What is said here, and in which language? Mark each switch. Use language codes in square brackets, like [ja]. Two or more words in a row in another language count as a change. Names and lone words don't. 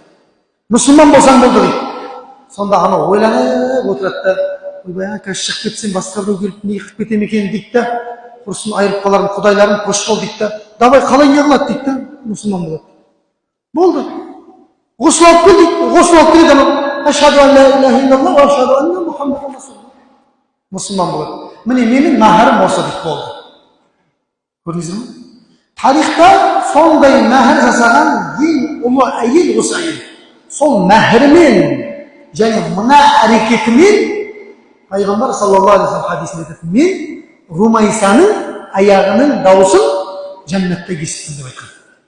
[kk] Мұсылман болсаң болды дейді. Сонда ана ойланып отырады да, ойбай, қазір шығып кетсем басқа біреу келіп не қылып кетем екен дейді да, құрсын айырып қаларын, Құдайларын қош бол дейді да, давай қалай не қылады дейді да, мұсылман болады. Болды. Ғұсыл алып кел дейді, ғұсыл алып келеді ана. [ar] أشهد أن لا إله إلا الله وأشهد أن محمدا رسول الله. [kk] Мұсылман болады. Міне менің мәһрім осы дейді болды. Көрдіңіздер ме? Тарихта сондай мәһр жасаған ең ұлы әйел осы әйел. Сол мәһрімен және мына әрекетімен Пайғамбар [ar] صلى الله عليه وسلم [kk] хадисінде айтады, мен Румайсаның аяғының дауысын жәннатта естідім деп айтқан.